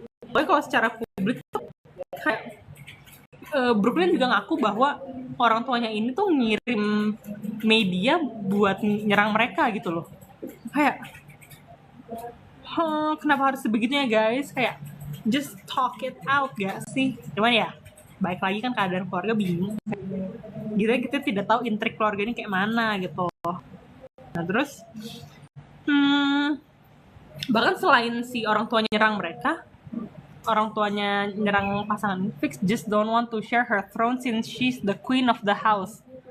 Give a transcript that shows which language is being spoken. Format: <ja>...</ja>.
<id>Pokoknya kalau secara publik tuh kayak Brooklyn juga ngaku bahwa orang tuanya ini tuh ngirim media buat nyerang mereka gitu loh. Kayak kenapa harus sebegitunya guys? Kayak</id> <en>just talk it out</en> <id>gak sih? Cuman ya baik lagi kan keadaan keluarga bingung gitu, kita tidak tahu intrik keluarga ini kayak mana gitu. Nah terus bahkan selain si orang tuanya nyerang mereka, orang tuanya nyerang pasangan Fix</id> <en>just don't want to share her throne since she's the queen of the house.</en>